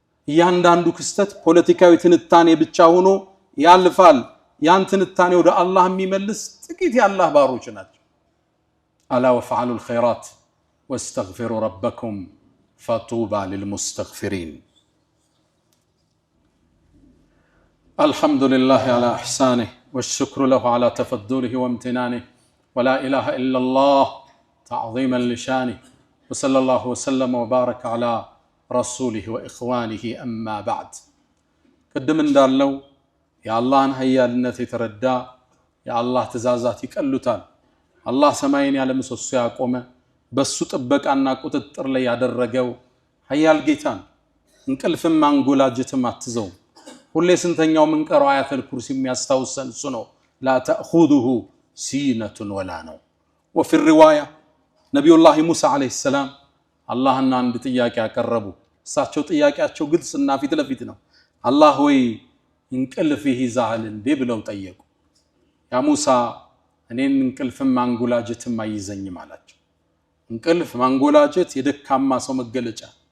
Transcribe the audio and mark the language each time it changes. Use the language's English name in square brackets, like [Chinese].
[Amharic] እያንዳንዱ ክስተት ፖለቲካዊ ትንታኔ ብቻ ሆኖ ያልፋል። ያን ትንታኔ ወደ አላህ የሚመልስ ጥቂት የአላህ ባሮች ናቸው። [Arabic] አላ ወፈዓሉ الخيرات واستغفروا ربكم فطوبى للمستغفرين. الحمد لله على إحسانه والشكر له على تفضله وامتنانه ولا إله إلا الله تعظيما لشانه وصلى الله وسلم وبارك على رسوله وإخوانه أما بعد. [Amharic] قدم እንዳለው የአላህን ኃያልነት የተረዳ የአላህ ትእዛዛት ይቀሉታል። አላህ ሰማይን ያለ ምሰሶ ያቆመ በሱ ጥበቃና ቁጥጥር ላይ ያደረገው ኃያል ጌታን እንቅልፍም አንጎላጅትም አትዘው። ሁሌ ስንተኛው ምንቀረው አያተል ኩርሲ የሚያስታውሰን እሱ ነው። [Arabic] ላ ተእኹዙሁ ሲነቱን ወላ [Amharic] ነው። [Arabic] ወፊ الرواية [Amharic] ነቢዩላህ ሙሳ አለይሂ ሰላም አላህና አንድ ጥያቄ ያቀረቡ። እሳቸው ጥያቄያቸው ግልጽና ፊት ለፊት ነው። አላህ ሆይ እንቅልፍ ይይዛል እንዴ ብለው ጠየቁ። ያ ሙሳ እኔን እንቅልፍም አንጎላጅትም አይዘኝም አላቸው። እንቅልፍ ማንጎላጀት የደካማ ሰው መገለጫ